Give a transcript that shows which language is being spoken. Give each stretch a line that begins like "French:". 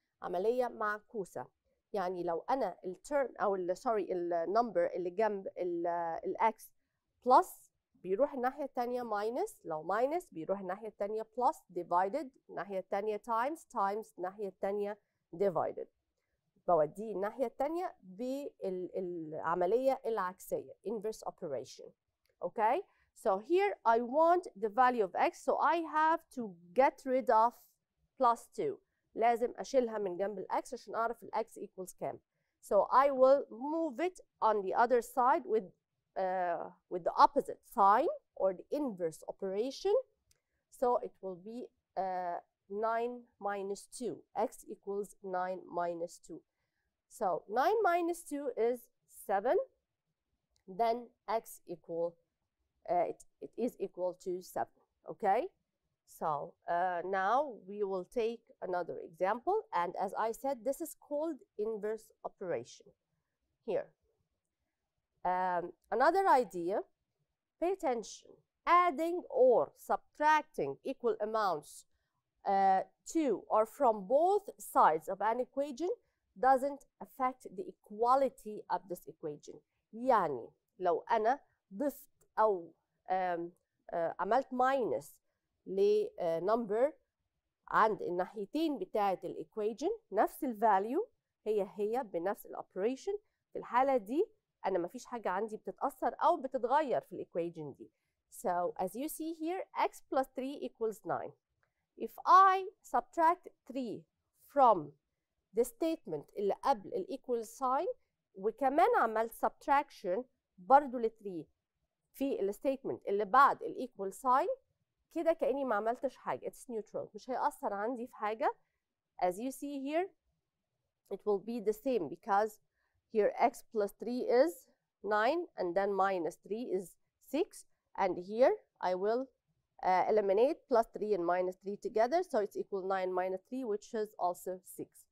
Arabic: عملية معكوسة. يعني لو أنا الترم أو النمبر اللي جنب الx plus بيروح الناحية التانية minus. لو minus بيروح الناحية التانية plus divided الناحية التانية times الناحية التانية divided. بوديه الناحية التانية بالعملية العكسية
English: inverse operation. Okay, so here I want the value of x, so I have to get rid of plus 2.
Arabic: لازم أشيلها من جنب الx عشان أعرف الx equals كام.
English: So I will move it on the other side with the opposite sign or the inverse operation. So it will be 9 minus 2. X equals 9 minus 2. So 9 minus 2 is 7. Then x equal, it is equal to 7. Okay? So now we will take another example. And as I said, this is called inverse operation. Here. Another idea, pay attention. Adding or subtracting equal amounts to or from both sides of an equation doesn't affect the equality of this equation.
Arabic: يعني لو أنا ضفت أو عملت minus لنمبر عند الناحيتين بتاعة الإيكويجن نفس الفاليو هي بنفس الأوبريشن. في الحالة دي أنا مفيش حاجة عندي بتتأثر أو بتتغير في الإيكويجن دي.
English: So as you see here x plus 3 equals 9. If I subtract 3 from the statement
Arabic: اللي قبل الإيكوال sign وكمان عملت subtraction برضو ل 3 في الستيتمنت اللي بعد الإيكوال sign كده كأني ما عملتش حاجة.
English: It's neutral.
Arabic: مش هيأثر عندي في حاجة.
English: As you see here it will be the same because here x plus 3 is 9 and then minus 3 is 6 and here I will eliminate plus 3 and minus 3 together, so it's equal 9 minus 3, which is also 6.